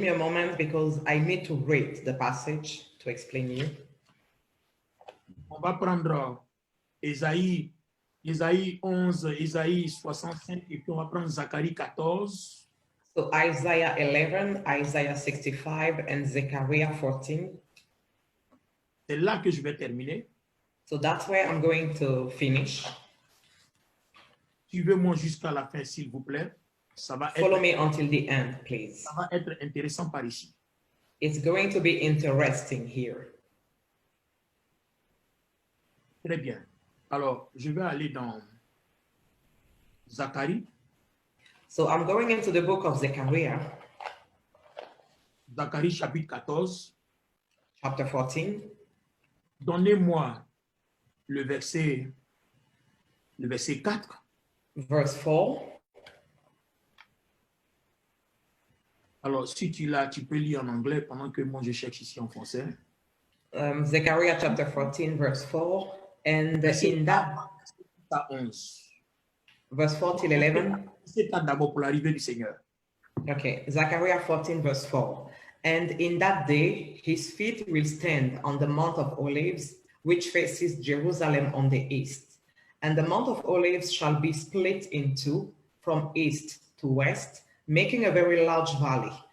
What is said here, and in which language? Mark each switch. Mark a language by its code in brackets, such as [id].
[en] me a moment because I need to read the passage to explain you. [fr] On va prendre Ésaïe Isaïe 11, Isaïe 65, et puis on va prendre Zacharie 14. [en] So Isaiah 11, Isaiah 65, and Zechariah 14. [fr] C'est là que je vais terminer. [en] So that's where I'm going to finish. [fr] Suivez-moi jusqu'à la fin, s'il vous plaît. Ça va [en] Follow [fr] être, [en] me until the end, please. [fr] ça va être intéressant par ici. [en] It's going to be interesting here. [fr] Très bien. Alors, je vais aller dans Zacharie. [en] So I'm going into the book of Zechariah, [fr] Zacharie chapitre 14. [en] chapter 14. [fr] Donnez-moi le verset 4. [en] Verse 4. [fr] Alors, si tu l'as, tu peux lire en anglais pendant que moi je cherche ici en français. [en] Zechariah chapter 14, verse 4. And in that, [fr] À 11. [en] verse 4 till 11. [fr] C'est d'abord pour l'arrivée du Seigneur. [en] Okay, Zechariah 14, verse 4. And in that day, his feet will stand on the Mount of Olives, which faces Jerusalem on the east. And the Mount of Olives shall be split in two from east to west, making a very large valley.